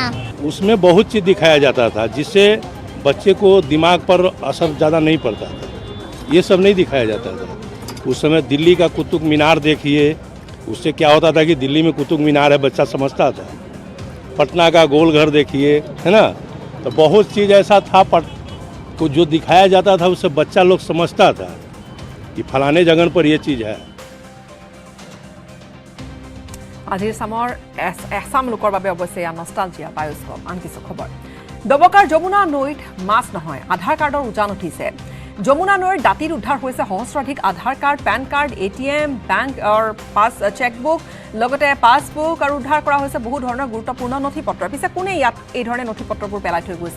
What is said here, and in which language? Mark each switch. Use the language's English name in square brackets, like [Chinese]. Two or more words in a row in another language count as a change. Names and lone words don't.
[Hindi] उसमें बहुत चीज़ दिखाया जाता था जिससे बच्चे को दिमाग पर असर ज़्यादा नहीं पड़ता था ये सब नहीं दिखाया जाता था उस समय दिल्ली का कुतुब मीनार देखिए उससे क्या होता था कि दिल्ली में कुतुब मीनार है बच्चा समझता था पटना का गोल घर देखिए है ना तो बहुत चीज़ ऐसा था को जो दिखाया जाता था उससे बच्चा लोग समझता था कि फलाने जगह पर ये चीज़ है [Assamese] আজিৰ সামৰ এছাম লোকৰ বাবে অৱশ্যে এয়া নষ্টালজিয়া বায়োস্কোপ আন কিছু খবৰ দবকাৰ যমুনা নৈত মাছ নহয় আধাৰ কাৰ্ডৰ উজান উঠিছে যমুনা নৈৰ দাঁতিত উদ্ধাৰ হৈছে সহস্ৰাধিক আধাৰ কাৰ্ড পেন কাৰ্ড এটিএম বেংকৰ পাছ চেকবুক লগতে পাছবুক আৰু উদ্ধাৰ কৰা হৈছে বহু ধৰণৰ গুৰুত্বপূৰ্ণ নথিপত্ৰ পিছে কোনে ইয়াত এই ধৰণে নথিপত্ৰবোৰ পেলাই থৈ গৈছে